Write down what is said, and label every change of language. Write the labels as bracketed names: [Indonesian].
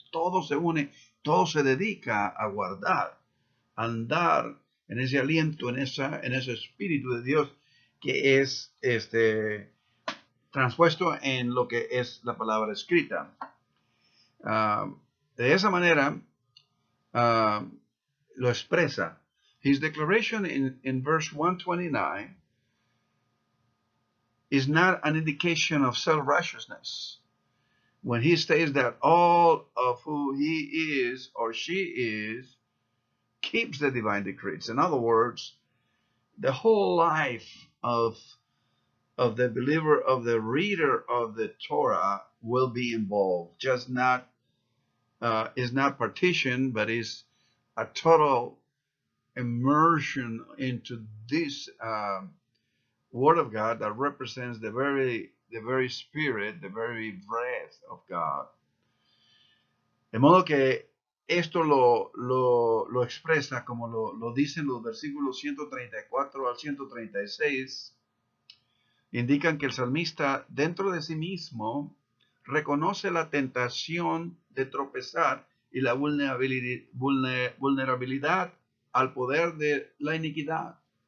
[Spanish] Todo se une, todo se dedica a guardar, a andar en ese aliento, en ese espíritu de Dios que es transpuesto en lo que es la palabra escrita. De esa manera lo expresa. [English] His declaration in verse 129 is not an indication of self-righteousness when he states that all of who he is or she is keeps the divine decrees. In other words, the whole life of the believer, of the reader of the Torah, will be involved. Just not is not partitioned, but is a total immersion into this Word of God that represents the very spirit, the very breath of God. [Spanish] De modo que esto lo expresa, como lo dicen los versículos 134 al 136, indican que el salmista dentro de sí mismo reconoce la tentación de tropezar y la vulnerabilidad al poder de la iniquidad.